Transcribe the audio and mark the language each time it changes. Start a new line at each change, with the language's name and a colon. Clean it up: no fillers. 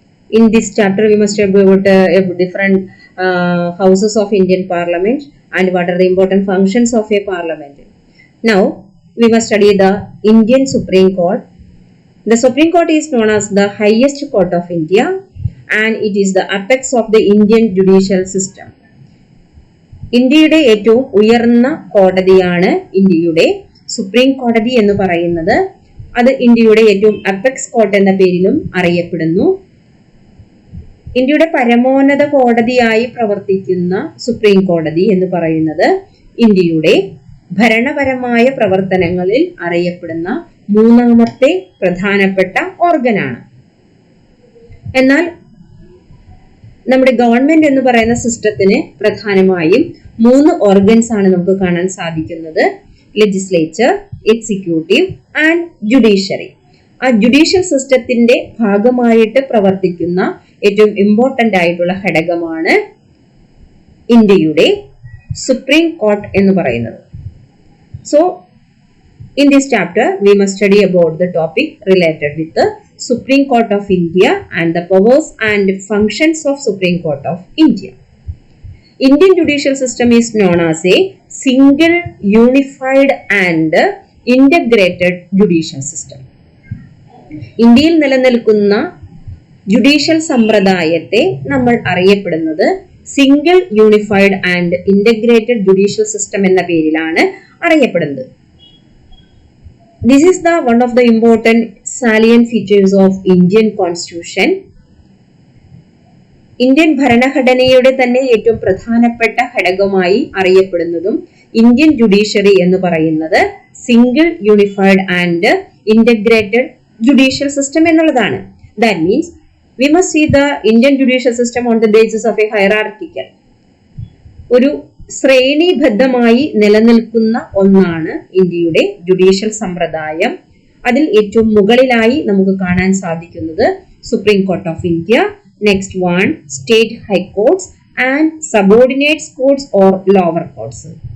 English: In this chapter we must study about different houses of Indian Parliament and what are the important functions of a parliament. Now we must study the Indian Supreme Court. The Supreme Court is known as the highest court of India and it is the apex of the Indian judicial system.
Malayalam: ഇന്ത്യയുടെ ഏറ്റവും ഉയർന്ന കോടതിയാണ് ഇന്ത്യയുടെ supreme കോടതി എന്ന് പറയുന്നത്. അത് ഇന്ത്യയുടെ ഏറ്റവും അപെക്സ് കോർട്ട് എന്ന പേരിലും അറിയപ്പെടുന്നു. ഇന്ത്യയുടെ പരമോന്നത കോടതിയായി പ്രവർത്തിക്കുന്ന സുപ്രീം കോടതി എന്ന് പറയുന്നത് ഇന്ത്യയുടെ ഭരണപരമായ പ്രവർത്തനങ്ങളിൽ അറിയപ്പെടുന്ന മൂന്നാമത്തെ പ്രധാനപ്പെട്ട ഓർഗനാണ്. എന്നാൽ നമ്മുടെ ഗവൺമെന്റ് എന്ന് പറയുന്ന സിസ്റ്റത്തിന് പ്രധാനമായും 3 ഓർഗൻസ് ആണ് നമുക്ക് കാണാൻ സാധിക്കുന്നത്:
English: Legislature, executive and judiciary.
Malayalam: ആ ജുഡീഷ്യൽ സിസ്റ്റത്തിന്റെ ഭാഗമായിട്ട് പ്രവർത്തിക്കുന്ന ഏറ്റവും ഇമ്പോർട്ടന്റ് ആയിട്ടുള്ള ഘടകമാണ് ഇന്ത്യയുടെ സുപ്രീം കോർട്ട് എന്ന് പറയുന്നത്.
English: So in this chapter we must study about the topic related with the Supreme Court of India and the powers and functions of Supreme Court of India. Indian judicial system is known as a single, unified and integrated judicial system.
Malayalam: ഇന്ത്യയിൽ നിലനിൽക്കുന്ന judicial സമ്പ്രദായത്തെ നമ്മൾ അറിയപ്പെടുന്നത്
English: single, unified and integrated judicial system
Malayalam: എന്ന പേരിലാണ് അറിയപ്പെടുന്നത്.
English: This is the one of the important salient features of Indian Constitution.
Malayalam: Indian ഭരണഘടനയുടെ തന്നെ ഏറ്റവും പ്രധാനപ്പെട്ട ഘടകമായി അറിയപ്പെടുന്നതും ഇന്ത്യൻ ജുഡീഷ്യറി എന്ന് പറയുന്നത്
English: single, unified and integrated judicial system
Malayalam: എന്നുള്ളതാണ്.
English: That means we must see the Indian judicial system on the basis of a hierarchical.
Malayalam: ഒരു ശ്രേണിബദ്ധമായി നിലനിൽക്കുന്ന ഒന്നാണ് ഇന്ത്യയുടെ ജുഡീഷ്യൽ സമ്പ്രദായം. അതിൽ ഏറ്റവും മുകളിലായി നമുക്ക് കാണാൻ സാധിക്കുന്നത് supreme court of India,
English: Next one state high courts and subordinates courts or lower courts.